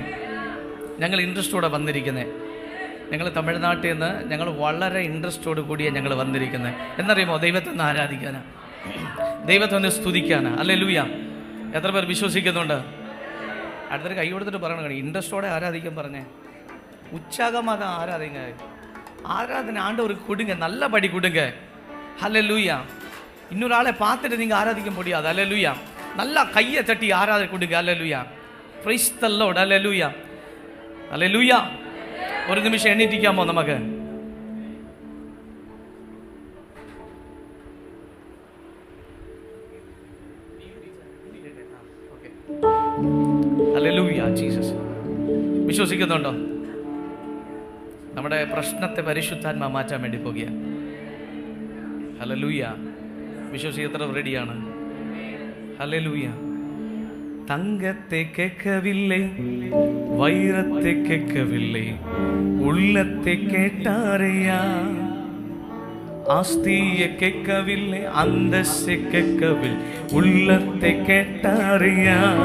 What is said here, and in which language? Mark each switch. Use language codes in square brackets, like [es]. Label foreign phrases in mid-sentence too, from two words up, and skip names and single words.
[ml] ഞങ്ങൾ ഇൻട്രസ്റ്റോടെ വന്നിരിക്കുന്നത്. ഞങ്ങൾ തമിഴ്നാട്ടിൽ നിന്ന് ഞങ്ങൾ വളരെ ഇൻട്രസ്റ്റോട് കൂടിയാണ് ഞങ്ങൾ വന്നിരിക്കുന്നത്. എന്നറിയുമോ? ദൈവത്തെ ഒന്ന് ആരാധിക്കാനാണ്, ദൈവത്തെ ഒന്ന് സ്തുതിക്കാനാണ്. ഹല്ലേലൂയ. എത്ര പേർ വിശ്വസിക്കുന്നുണ്ട്? അടുത്തൊരു കൈ കൊടുത്തിട്ട് പറയണം, ഇൻട്രസ്റ്റോടെ ആരാധിക്കാൻ പറഞ്ഞേ. [ta] ഉച്ചാകമാത ஆராதனை ஆண்டவருக்கு கொடுங்க, நல்லபடி கொடுங்க. ஹல்லேலூயா. இன்னொரு பார்த்துட்டு நீங்கள் ஆராதிக்க முடியாது. ஹல்லேலூயா. நல்லா கையை தட்டி ஆராதனை கொடுங்க. ஹல்லேலூயா. [en] Praise the Lord. [ta] ஹல்லேலூயா ஹல்லேலூயா. ஒரு நிமிஷம் எண்ணிட்டிக்காமோ நமக்கு. [ml] ഹല്ലേലൂയ ജീസസ്. വിശ്വസിക്കുന്നുണ്ടോ? നമ്മുടെ പ്രശ്നത്തെ പരിശുദ്ധാത്മാ മാറ്റാൻ വേണ്ടി പോകുക. ഹല്ലേലൂയ. വിശ്വസിക്കത്ര റെഡിയാണ്? ഹല്ലേലൂയ. [ta] தங்கத்தை கேட்கவில்லை, வைரத்தை கேட்கவில்லை, உள்ளத்தை கேட்டாரையா. ஆஸ்தியை கேட்கவில்லை, அந்தஸ்தை கேட்கவில்லை, உள்ளத்தை கேட்டாரையா.